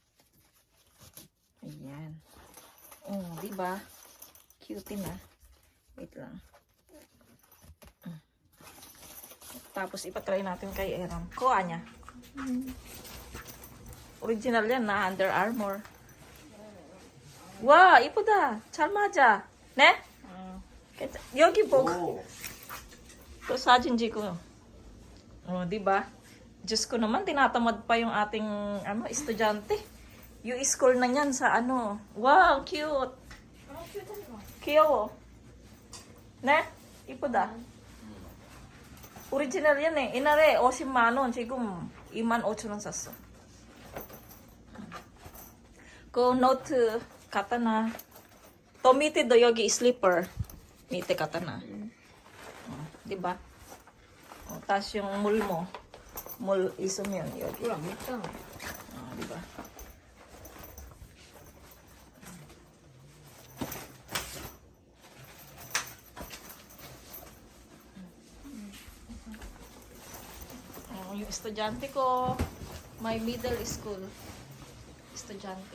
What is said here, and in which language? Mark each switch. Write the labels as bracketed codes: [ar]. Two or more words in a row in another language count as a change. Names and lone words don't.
[tl] Ayan. Oh, di ba? Cute na. Wait lang. Tapos ipatry natin kay Yeram. Kuha niya. Original yan na Under Armour. [ko] 와, 이쁘다. 잘 맞아. 네? 여기 보고. 또 사진 찍고. [tl] Oh, di ba? Diyos ko naman, tinatamad pa yung ating ano, estudyante. Yung school na niyan sa ano. Wow, cute. [ko] 귀여워. 네? 이쁘다. 오리지널 [tl] yan eh. [ko] 이날에 50만 원, 지금 25,000원 샀어. 그 노트 갖다놔. 또 밑에도 여기 슬리퍼 밑에 갖다놔. [tl] diba? 다시 yung 물 mo. [ko] 물 있으면 여기. 안 맵다. [tl] diba? Yung estudyante ko, [en] my middle school [tl] estudyante.